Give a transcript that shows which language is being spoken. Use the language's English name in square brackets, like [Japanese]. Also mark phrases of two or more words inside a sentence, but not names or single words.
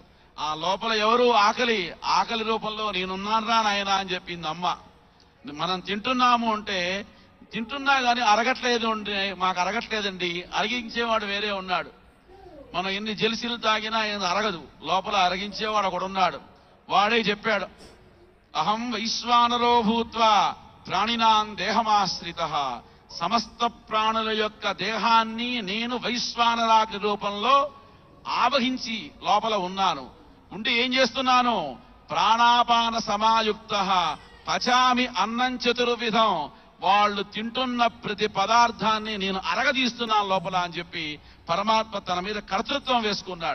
[Telugu] ఆ లోపల ఎవరు ఆకలి రూపంలో నేనున్నాను రా నాయనా అని చెప్పింది అమ్మ. మనం తింటున్నాము అంటే తింటున్నా గాని అరగట్లేదు మాకు అరగట్లేదండి, అరిగించేవాడు వేరే ఉన్నాడు. మనం ఎన్ని జెల్సీలు తాగినా అరగదు, లోపల అరగించేవాడు ఒకడున్నాడు. వాడే చెప్పాడు, [Sanskrit] అహం వైశ్వానరో భూత్వా ప్రాణినాం దేహమాశ్రిత. [Telugu] సమస్త ప్రాణుల యొక్క దేహాన్ని నేను వైశ్వానరాగ్ని రూపంలో ఆవహించి లోపల ఉన్నాను. ఉండి ఏం చేస్తున్నాను? [Sanskrit] ప్రాణాపాన సమాయుక్త పచామి అన్నం చతుర్విధం. [Telugu] వాళ్ళు తింటున్న ప్రతి పదార్థాన్ని నేను అరగదీస్తున్నాను లోపల అని చెప్పి పరమాత్మ తన మీద కర్తృత్వం వేసుకున్నాడు.